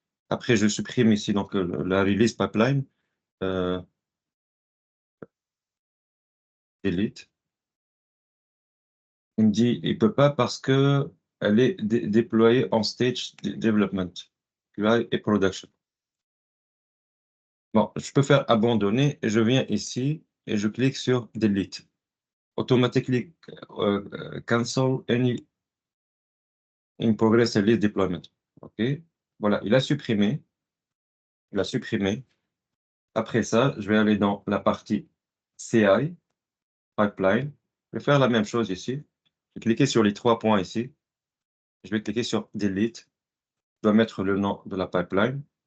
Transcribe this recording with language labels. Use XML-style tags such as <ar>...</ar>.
<fr>Après, je supprime ici donc la release pipeline. Euh, Delete. Il me dit il peut pas parce que elle est déployée en stage development, QA et production. Bon, je peux faire abandonner et je viens ici et je clique sur delete.</fr> <en>Automatically cancel any in progress release deployment.</en> <fr>OK. Voilà, il a supprimé. Il a supprimé. Après ça, je vais aller dans la partie CI, pipeline. Je vais faire la même chose ici. Je vais cliquer sur les trois points ici. Je vais cliquer sur delete. Je dois mettre le nom de la pipeline.</fr>